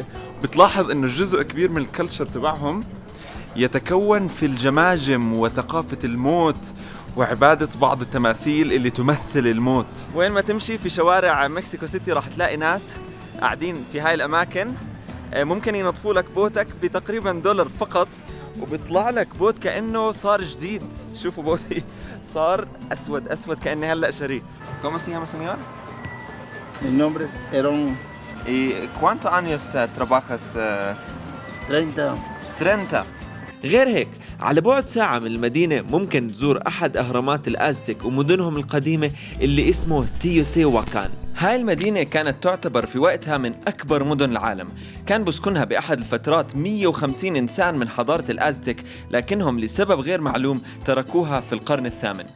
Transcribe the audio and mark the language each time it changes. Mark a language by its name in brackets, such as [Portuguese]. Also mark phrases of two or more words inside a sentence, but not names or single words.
[Arabic] بتلاحظ انه جزء كبير من الكلتشر تبعهم يتكون في الجماجم وثقافة الموت وعبادة بعض التماثيل اللي تمثل الموت. وين ما تمشي في شوارع مكسيكو سيتي راح تلاقي ناس قاعدين في هاي الأماكن، ممكن ينطفوا لك بوتك بتقريبا $1 فقط، وبيطلع لك بوت كأنه صار جديد. شوفوا بوتي صار أسود كأني هلأ شاريه. [Spanish] ¿Cómo se llama, señor? Mi nombre es Herón. ¿Y cuántos años trabajas? 30. 30. [Arabic] غير هيك، على بعد ساعة من المدينة ممكن تزور أحد أهرامات الأزتك ومدنهم القديمة اللي اسمه تيوتيواكان. هاي المدينة كانت تعتبر في وقتها من أكبر مدن العالم، كان بسكنها بأحد الفترات 150 إنسان من حضارة الأزتك، لكنهم لسبب غير معلوم تركوها في القرن الثامن.